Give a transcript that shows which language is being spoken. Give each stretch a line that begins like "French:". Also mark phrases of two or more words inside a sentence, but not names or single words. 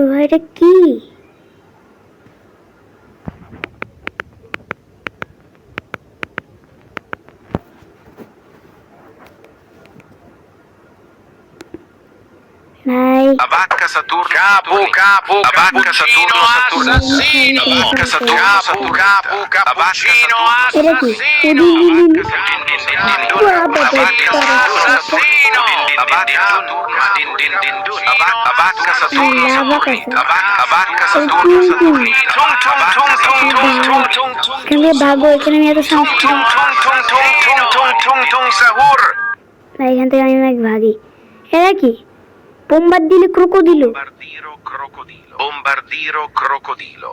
Bangla: এটা কি?
Italian: La vacca Saturno, capo, la vacca Saturno, assassino, la vacca Saturno, capo, cappuccino, assassino, la vacca Saturno,
Bangla: এখানে ভাগো, এখানে আমি এত এখান থেকে আমি ভাগি। এরা কি বোম্বার্দিলো ক্রোকোডিলো?